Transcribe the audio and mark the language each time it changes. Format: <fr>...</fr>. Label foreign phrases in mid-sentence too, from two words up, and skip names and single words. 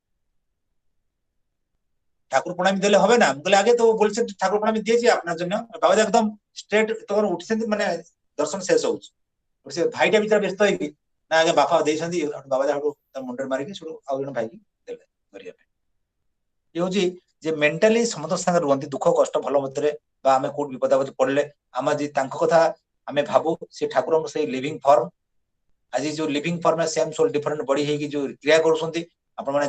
<bn>ঠাকুর প্রণামী দিলে হবে না বলে আগে তো বলছেন ঠাকুর প্রণামী দিয়েছি আপনার জন্য বাবা একদম স্ট্রেট তখন উঠছেন মানে দর্শন শেষ হচ্ছে</bn> <or>ସେ ଭାଇଟା ବି ତାର ବ୍ୟସ୍ତ ହେଇକି ନା ଆଜ୍ଞା ବାପା ଦେଇଛନ୍ତି ବାବା ଯାହାଠୁ ତା ମୁଣ୍ଡରେ ମାରିକି ସେଠୁ ଆଉ ଜଣେ ଭାଇକି ଦେଲେ ଧରିବା ପାଇଁ ଇଏ ହଉଛି ଯେ ମେଣ୍ଟାଲି ସମସ୍ତଙ୍କ ସାଙ୍ଗରେ ରୁହନ୍ତି ଦୁଃଖ କଷ୍ଟ ଭଲ ମତରେ ବା ଆମେ କୋଉଠି ବିପଦ ଆପଦ ପଡିଲେ ଆମେ ଯଦି ତାଙ୍କ କଥା ଆମେ ଭାବୁ ସେ ଠାକୁରଙ୍କ ସେଇ</or> <en>living form</en> <or>ଆଜି ଯୋଉ</or> <en>living form same soul different body</en> <or>ହେଇକି ଯୋଉ କ୍ରିୟା କରୁଛନ୍ତି ଆପଣମାନେ</or>